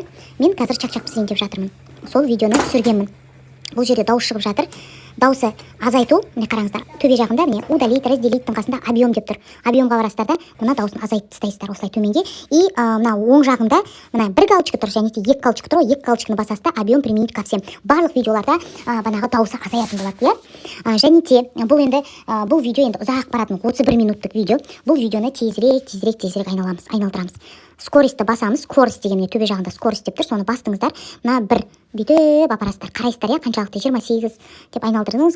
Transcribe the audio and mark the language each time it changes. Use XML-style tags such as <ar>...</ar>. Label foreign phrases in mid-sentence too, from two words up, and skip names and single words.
<kk>Мен қазір чак-чак пісірейін деп жатырмын. Сол видеоны түсіргенмін. Бұл жерде дауыс шығып жатыр. Дауысы азайту, міне қараңыздар. Төбе жағында міне</kk> <ru>удалить, разделиттің</ru> <kk>қасында объем деп тұр. Объемға барасыздар да, мына дауысын азайтып тастайсыздар осылай төменге. И мына оң жағында мына 1 галочка тұр, және де 2 галочка тұр ғой. 2 галочканы басасыздар,</kk> <ru>объем применить ко всем.</ru> <kk>Барлық видеоларда банағы дауысы азаятын болады, иә. Және де бұл енді бұл видео енді ұзақ баратын 31 минуттық видео. Бұл видеоны тезірек айналдырамыз. Скоростьті басамыз. Скорость деген төбе жағында скорость деп тұр. Соны бастыңыздар. Мына 1 бүйтіп апарасыздар. Қарайсыздар, иә, қаншалықты 28 деп айналдырдыңыз.</kk>